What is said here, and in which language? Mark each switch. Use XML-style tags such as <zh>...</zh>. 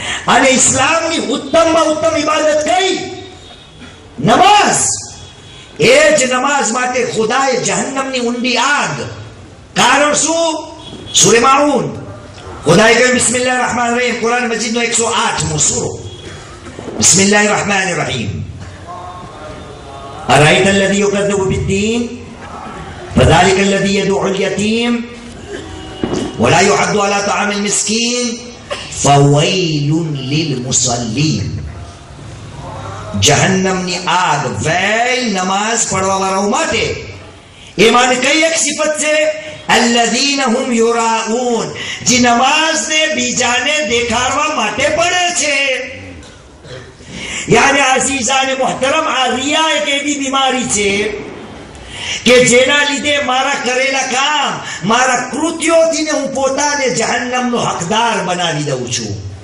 <gu>અને ઇસ્લામની ઉત્તમમાં ઉત્તમ ઇબાદત કઈ? નમાઝ. એ જ નમાઝ માટે ખુદાએ જહન્નમની ઊંડી આગ. કારણ શું? સૂરે માઉન ખુદાએ કહ્યું બિસ્મિલ્લાહિર રહમાનિર રહીમ, કુરાન મજીદનો 108મો સૂરો. બિસ્મિલ્લાહિર રહમાનિર રહીમ.</gu> <ar>أرأيت الذي يكذب بالدين فذلك الذي يدعو اليتيم ولا يحض على طعام المسكين فويل للمصلين.</ar> <gu>જહન્નમની આગ વેલ નમાઝ પડવા વાળાઓ માટે. એમાં કઈ એક સિફત છે?</gu> <ar>الذين هم يراؤون,</ar> <gu>જે નમાઝને બીજાને દેખાડવા માટે પડે છે. યાની આઝીઝાને મુહતરમ, આ રિયા એક એવી બીમારી છે કે જેના લીધે મારા કરેલા કામ, મારા કૃત્યોથી હું પોતાને જહન્નમનો હકદાર બનાવી દઉં છું.</gu>